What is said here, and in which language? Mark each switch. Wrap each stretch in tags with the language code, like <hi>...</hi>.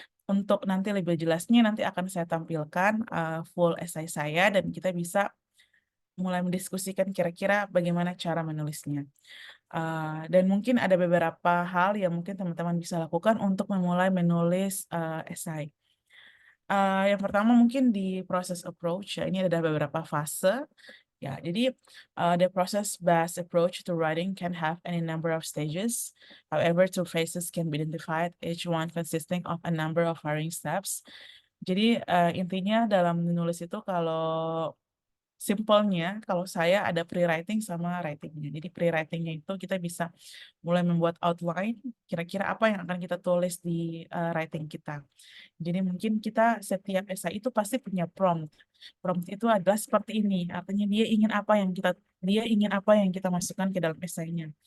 <id>Untuk nanti lebih jelasnya nanti akan saya tampilkan full essay saya dan kita bisa mulai mendiskusikan kira-kira bagaimana cara menulisnya. Dan mungkin ada beberapa hal yang mungkin teman-teman bisa lakukan untuk memulai menulis essay. Yang pertama mungkin di proses approach ya, ini ada beberapa fase. Ya, jadi</id> <en>the process-based approach to writing can have any number of stages. However, two phases can be identified, each one consisting of a number of varying steps.</en> <id>Jadi intinya dalam menulis itu kalau simpelnya, kalau saya ada pre-writing sama writing-nya. Jadi pre-writing-nya itu kita bisa mulai membuat outline, kira-kira apa yang akan kita tulis di writing kita. Jadi mungkin kita setiap esai itu pasti punya prompt. Prompt itu adalah seperti ini, artinya dia ingin apa yang kita masukkan ke dalam esainya.</id>